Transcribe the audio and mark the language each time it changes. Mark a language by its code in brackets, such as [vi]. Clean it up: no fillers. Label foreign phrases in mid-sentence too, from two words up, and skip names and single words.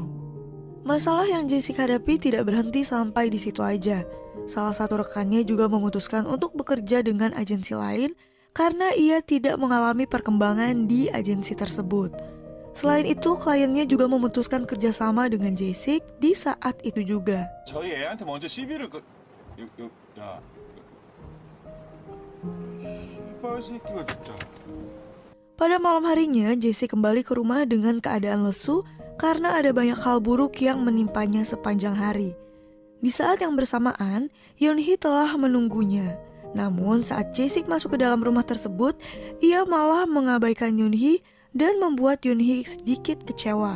[id] Masalah yang Jae-sik hadapi tidak berhenti sampai di situ aja. Salah satu rekannya juga memutuskan untuk bekerja dengan agensi lain karena ia tidak mengalami perkembangan di agensi tersebut. Selain itu, kliennya juga memutuskan kerjasama dengan Jae-sik di saat itu juga. [ko] 저희 애한테 먼저 시비를 야. 씨발 새끼가 진짜. [id] Pada malam harinya, Jae-sik kembali ke rumah dengan keadaan lesu karena ada banyak hal buruk yang menimpanya sepanjang hari. Di saat yang bersamaan, Yoon-hee telah menunggunya. Namun saat Jae-sik masuk ke dalam rumah tersebut, ia malah mengabaikan Yoon-hee dan membuat Yoon-hee sedikit kecewa.